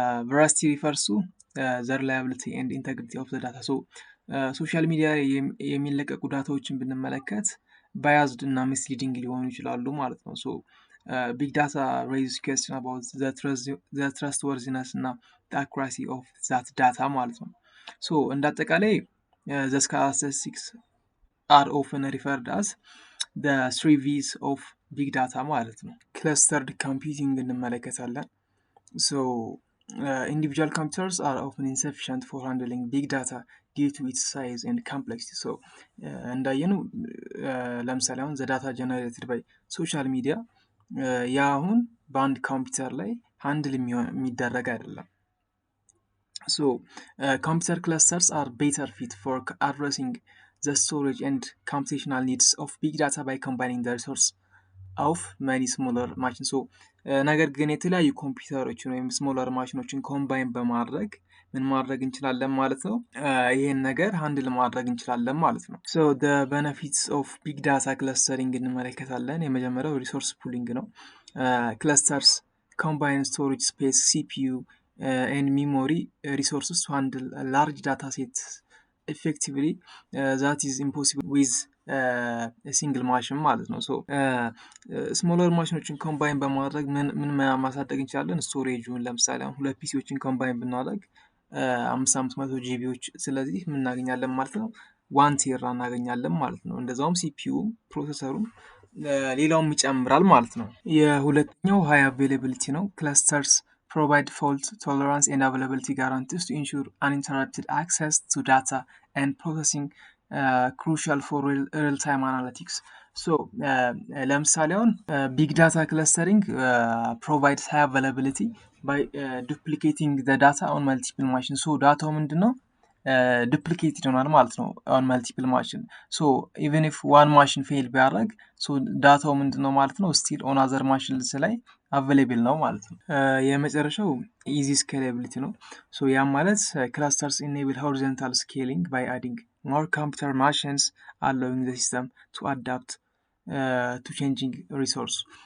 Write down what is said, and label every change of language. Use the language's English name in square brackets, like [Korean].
[English] ቬራሲቲ ሪፈርስ ቱ ዘ ሪላያቢሊቲ ኤንድ ኢንተግሪቲ ኦፍ ዘ ዳታ። ሶ ሶሻል ሚዲያ [Amharic] የሚለቀቁ ዳታዎችን ብንመለከት [English] ባያዝድ እና ሚስሊዲንግ [Amharic] ሊሆኑ ይችላሉ ማለት ነው። [English] ሶ ቢግ ዳታ ሬይዝ ኩዌስችን አባውት ዘ ትረስትወርዚነስ እና አኩራሲ ኦፍ ዛት ዳታ ማለት ነው። ሶ [Amharic] እንደ አጠቃላይ [English] ዘ ካራክተሪስቲክስ are often referred as the 3 V's of ቢግ ዳታ [Amharic] ማለት ነው። ክለስተርድ ኮምፒውቲንግ እንመለከታለን። [English] So individual computers are often insufficient for handling big data due to its size and complexity. So [Amharic] እንዳየነው ለምሳሌ አሁን ዘ ዳታ ጀነሬትድ ባይ ሶሻል ሚዲያ ያ አሁን በአንድ ኮምፒውተር ላይ ሃንድል የሚደረግ አይደለም። [English] So computer clusters are better fit for addressing the storage and computational needs of big data by combining the resource of many smaller machines. [Amharic] So ነገር ግን የተለያዩ ኮምፒውተሮችን ወይም ስሞለር ማሽኖችን ኮምባይን በማድረግ ምን ማድረግ እንችላለን ማለት ነው። ይሄን ነገር ሃንድል ማድረግ እንችላለን ማለት ነው። So [English] the benefits of big data clustering [Amharic] እንመለከታለን። የመጀመሪያው ሪሶርስ ፑሊንግ ነው። [English] clusters combine storage space, CPU and memory resources to handle a large data set effectively. That is impossible with [Amharic] ሲንግል ማሽን ማለት ነው። ሶ ስሞለር ማሽኖችን ኮምባይን በማድረግ ምን ማሳደግ እንችላለን? ስቶሬጁን ለምሳሌ አሁን 2 ፒሲዎችን ኮምባይን ብናደርግ 500 ጂቢዎች ስለዚህ ምን እናገኛለን ማለት ነው? 1 ቴራ እናገኛለን ማለት ነው። እንደዛውም ሲፒዩም ፕሮሰሰሩም ሌላውም ይጨምራል ማለት ነው። የሁለተኛው ሃይ አቬይላቢሊቲ ነው። ክለስተርስ [English] provide fault tolerance and availability guarantees to ensure uninterrupted access to data and processing crucial for real-time analytics. So [Amharic] ለምሳሌ አሁን [English] big data clustering provides high availability by duplicating the data on multiple machines. [Amharic] So ዳታው ምንድነው ዱፕሊኬት ይሆናል ማለት ነው [English] on multiple machine. So even if one machine fail [Amharic] ቢያደርግ [English] so [Amharic] ዳታው ምንድነው ማለት ነው [English] still on other machines ላይ available [Amharic] ነው ማለት ነው። የመጨረሻው [English] easy scalability ነው። so [Amharic] ያም ማለት [English] clusters enable horizontal scaling by adding more computer machines, allowing the system to adapt to changing resource.